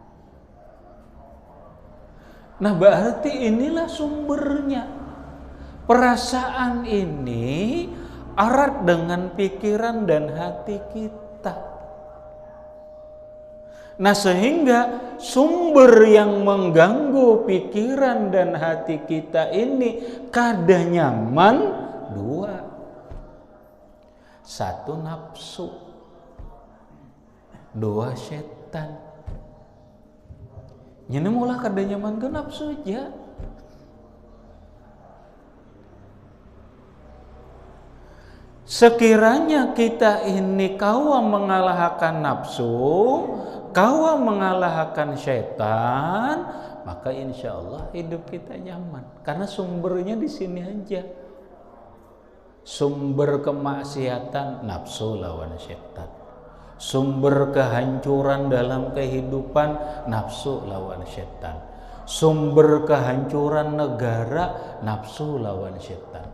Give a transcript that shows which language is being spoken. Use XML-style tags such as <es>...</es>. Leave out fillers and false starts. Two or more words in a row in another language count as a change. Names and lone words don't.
<id>Nah berarti inilah sumbernya. Perasaan ini erat dengan pikiran dan hati kita.</id> <bjn>Nah sehingga sumber yang mengganggu pikiran dan hati kita ini kada nyaman dua.</bjn> <id>Satu nafsu, dua setan.</id> <bjn>Ini mula kada nyaman ke nafsu aja. Sekiranya kita ini kawa mengalahkan nafsu, kawa mengalahkan syaitan, maka</bjn> <ar>insya Allah</ar> <bjn>hidup kita nyaman. Karena sumbernya di sini aja. Sumber kemaksiatan nafsu lawan syaitan. Sumber kehancuran dalam kehidupan nafsu lawan syaitan. Sumber kehancuran negara nafsu lawan syaitan.</bjn>